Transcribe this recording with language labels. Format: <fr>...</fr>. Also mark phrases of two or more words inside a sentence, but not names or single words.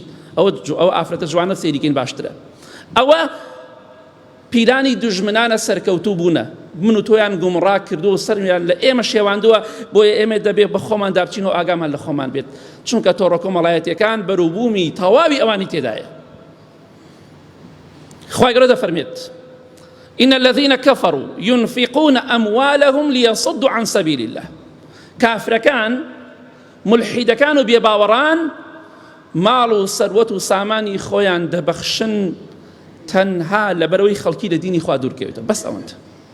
<ckb>ئەوە ئافرەتە جوانە سەیریکەین باشترە. ئەوە پیرانی دوژمنانە سەرکەوتوو بوونە، من و تۆیان گومڕا کردو و سەرمیان لە ئێمە شێواندووە، بۆیە ئێمە دەبێت بە خۆمان دابچین و ئاگامان لە خۆمان بێت، چونکە تۆڕۆکۆمەڵایەتیەکان بەرووبوومی تەواوی ئەوانی تێدایە. خوای گەورە دەفەرمێت:</ckb> <ar>إن الذين كفروا ينفقون أموالهم ليصدوا عن سبيل الله.</ar> <ckb>كافركان ملحدكان وبيباوران ماڵ و سەروەت و سامانی خۆیان دەبەخشن تەنها لەبەرەوەی خەڵکی لە دینی خوا دوورکەوێتە، بەس ئەوەندە.</ckb>